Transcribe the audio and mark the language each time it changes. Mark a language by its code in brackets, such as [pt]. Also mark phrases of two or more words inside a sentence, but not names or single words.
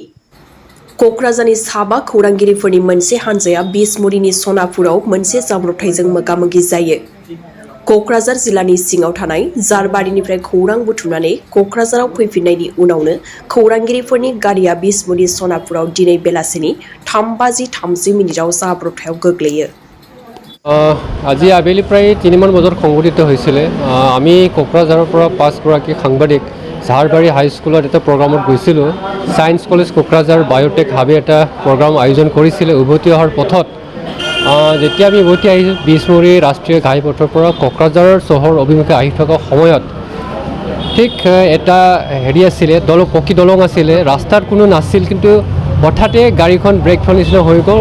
[brx] क'क्राझारनि साबा खौरांगिरिफोरनि मोनसे हान्जाया बिसमुरिनि सनापुराव मोनसे जाब्रबथायजों मोगा-मोगि जायो। क'क्राझार जिल्लानि सिङाव थानाय जारबारिनिफ्राय खौरां बुथुमनानै क'क्राझाराव फैफिननायनि उनावनो खौरांगिरिफोरनि गारिया बिसमुरि सनापुराव दिनै बेलासिनि 3:30 जाब्रबथायाव गोग्लैयो। [as] আজি আবেলি প্ৰায় 3মান বজাত সংঘটিত হৈছিলে। আমি কোকৰাঝাৰৰ পৰা 5গৰাকী সাংবাদিক জাৰবাৰী হাইস্কুলত এটা প্ৰগ্ৰামত গৈছিলোঁ। সায়েন্স কলেজ কোকৰাঝাৰ বায়োটেক হাবে এটা প্ৰগ্ৰাম আয়োজন কৰিছিলে। উভতি অহাৰ পথত যেতিয়া আমি উভতি আহিছোঁ বিসমুৰি ৰাষ্ট্ৰীয় ঘাইপথৰ পৰা কোকৰাঝাৰ চহৰ অভিমুখে আহি থকা সময়ত ঠিক এটা আছিলে পকী দলং আছিলে, ৰাস্তাত কোনো নাছিল, কিন্তু হঠাতে গাড়ীখন ব্ৰেক ফেল নিচিনা হৈ গ'ল।